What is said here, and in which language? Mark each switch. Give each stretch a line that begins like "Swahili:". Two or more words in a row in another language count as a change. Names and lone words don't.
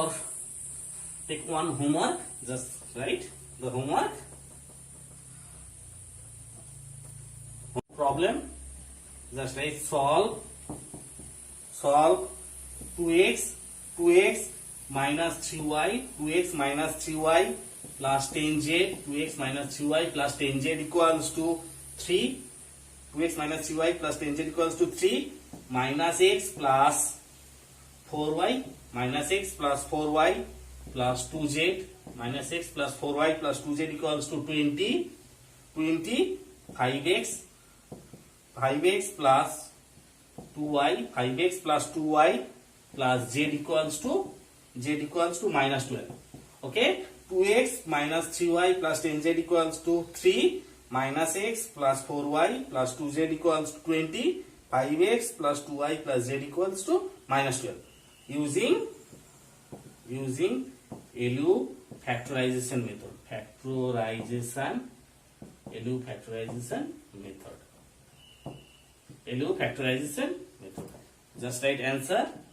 English: Just write the homework. Problem. Just write solve 2x minus 3y, 2x minus 3y plus 10z, 2x minus 3y plus 10z equals to 3, 2x minus 3y plus 10z equals to 3, minus x plus 4y, minus x plus 4y plus 2z, minus x plus 4y plus 2z equals to 20, 5x plus 2y, 5x plus 2y plus z equals to minus 12. Okay? 2x minus 3y plus 10z equals to 3, minus x plus 4y plus 2z equals to 20, 5x plus 2y plus z equals to minus 12. Using LU factorization method. LU factorization method. Just write answer.